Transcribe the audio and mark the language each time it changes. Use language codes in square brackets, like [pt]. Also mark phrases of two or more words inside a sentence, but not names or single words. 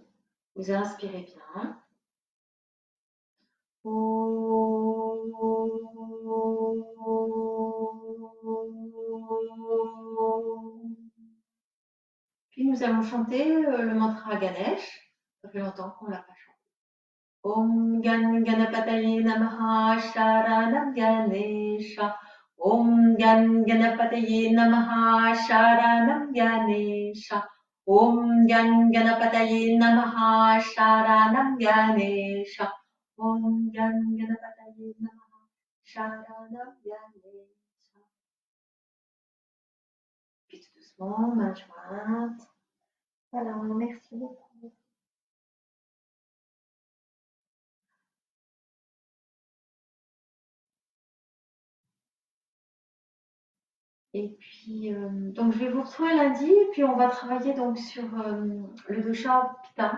[fr] Vous inspirez bien. Puis nous allons chanter le mantra Ganesh. Ça fait longtemps qu'on ne l'a pas chanté. [sa] ॐ गं गणपतये नमः शरणं गणेश. ॐ गं गणपतये नमः शरणं गणेश. ॐ गं गणपतये नमः शरणं गणेश. ॐ गं गणपतये नमः शरणं गणेश. [fr] Puis tout doucement, main jointe. Voilà, merci beaucoup. Et puis, donc je vais vous retrouver lundi et puis on va travailler donc sur le dosha Pitta.